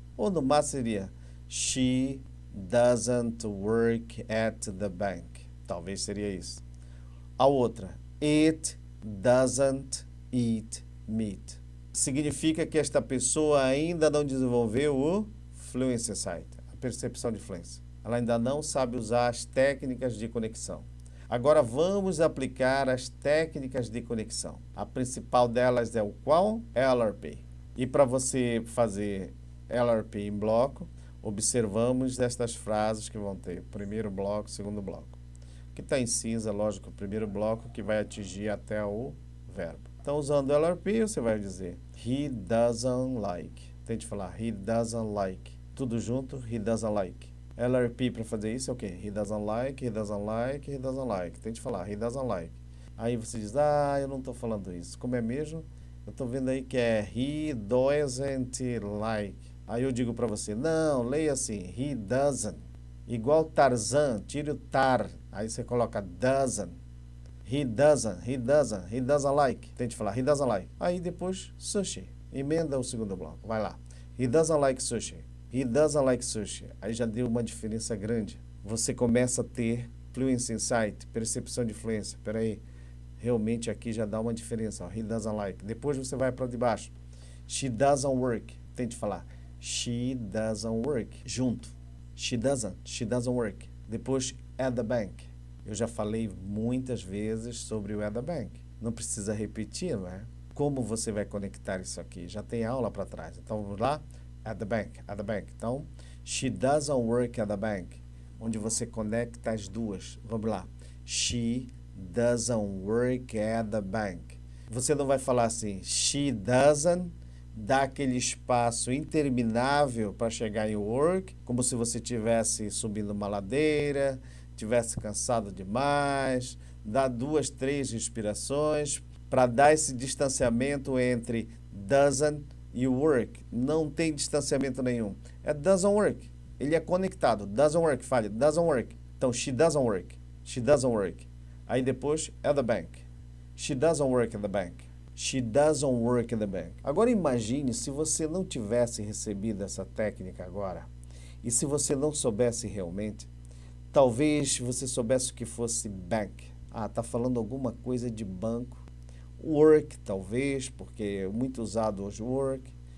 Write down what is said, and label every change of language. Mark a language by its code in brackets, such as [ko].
[pt] Ou no máximo seria [en] She doesn't work at the bank. [pt] Talvez seria isso. A outra, [en] It doesn't eat meat. [pt] Significa que esta pessoa ainda não desenvolveu o Fluency Insight, a percepção de fluência. Ela ainda não sabe usar as técnicas de conexão. Agora vamos aplicar as técnicas de conexão. A principal delas é o qual? LRP. E para você fazer LRP em bloco, observamos estas frases que vão ter primeiro bloco, segundo bloco. O que está em cinza, lógico, o primeiro bloco que vai atingir até o verbo. Então, usando LRP, você vai dizer [en] He doesn't like. [pt] Tente falar [en] He doesn't like. [pt] Tudo junto, [en] He doesn't like. [pt] LRP para fazer isso é o quê? [en] He doesn't like, he doesn't like, he doesn't like. [pt] Tente falar [en] He doesn't like. [pt] Aí você diz, eu não estou falando isso. Como é mesmo? Eu estou vendo aí que é [en] He doesn't like. [pt] Aí eu digo para você, não, leia assim, [en] He doesn't. [pt] Igual Tarzan, tire o tar. Aí você coloca doesn't. [en] He doesn't like. [pt] Tente falar, [en] he doesn't like. [pt] Aí depois, sushi. Emenda o segundo bloco. Vai lá. [en] He doesn't like sushi. He doesn't like sushi. [pt] Aí já deu uma diferença grande. Você começa a ter Fluency Insight, percepção de fluência. Espera aí. Realmente aqui já dá uma diferença. Ó. [en] He doesn't like. [pt] Depois você vai para de baixo. [en] She doesn't work. [pt] Tente falar. [en] She doesn't work. Junto. She doesn't work. Depois, at the bank. [pt] Eu já falei muitas vezes sobre o at the bank. Não precisa repetir, não é? Como você vai conectar isso aqui? Já tem aula para trás. Então, vamos lá. [en] At the bank, at the bank. Então, she doesn't work at the bank. [pt] Onde você conecta as duas. Vamos lá. [en] She doesn't work at the bank. [pt] Você não vai falar assim, [en] she doesn't, [pt] dá aquele espaço interminável para chegar em work, como se você estivesse subindo uma ladeira, estivesse cansado demais, dá 2, 3 respirações para dar esse distanciamento entre doesn't e work. Não tem distanciamento nenhum. [en] É doesn't work. [pt] Ele é conectado. [en] Doesn't work, fale. Doesn't work. Então, she doesn't work. She doesn't work. [pt] Aí depois, [en] at the bank. She doesn't work at the bank. She doesn't work at the bank. [pt] Agora imagine se você não tivesse recebido essa técnica agora e se você não soubesse realmente, talvez você soubesse o que fosse bank. Tá falando alguma coisa de banco. Work, talvez, porque é muito usado hoje work.